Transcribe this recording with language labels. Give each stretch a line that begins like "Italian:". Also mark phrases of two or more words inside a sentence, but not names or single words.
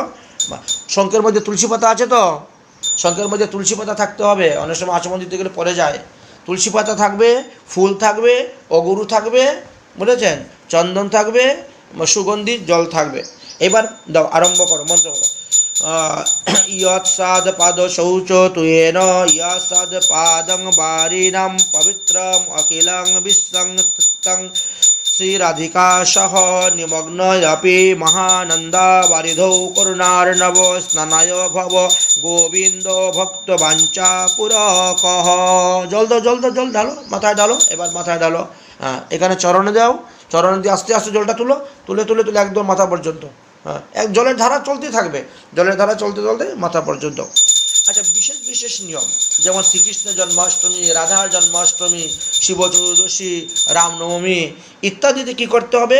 Bangla: শঙ্কের মধ্যে তুলসী পাতা আছে তো, শঙ্কের মধ্যে তুলসী পাতা থাকতে হবে। অনেক সময় আচমন দিতে গেলে পড়ে যায়। তুলসী পাতা থাকবে, ফুল থাকবে, অগুরু থাকবে, বুঝেছেন, চন্দন থাকবে, সুগন্ধি জল থাকবে। এবার দাও, আরম্ভ করো, মন্ত্র করো।
Sanskrit: यत्सादपादशौच तुयेन यत्सादपादं वारिणां पवित्रम् अखिलं विश्वं तत्तं श्रीराधिका सह निमग्नयपि महानन्दावारिधौ करुणार्णव स्नानाय भव गोविंद भक्तवांचा पुरकः।
Bangla: জল দাও জল দাও, জল ঢালো, মাথায় ঢালো, এবার মাথায় ঢালো। হ্যাঁ, এখানে চরণে দাও, চরণে দিয়ে আস্তে আস্তে জলটা তুলো, তুলে তুলে তুলে একদম মাথা পর্যন্ত। হ্যাঁ, এক জলের ধারা চলতে থাকবে, জলের ধারা চলতে চলতে মাথা পর্যন্ত। আচ্ছা, বিশেষ বিশেষ নিয়ম, যেমন শ্রীকৃষ্ণের জন্মাষ্টমী, রাধার জন্মাষ্টমী, শিব চতুর্দশী, রামনবমী ইত্যাদিতে কী করতে হবে?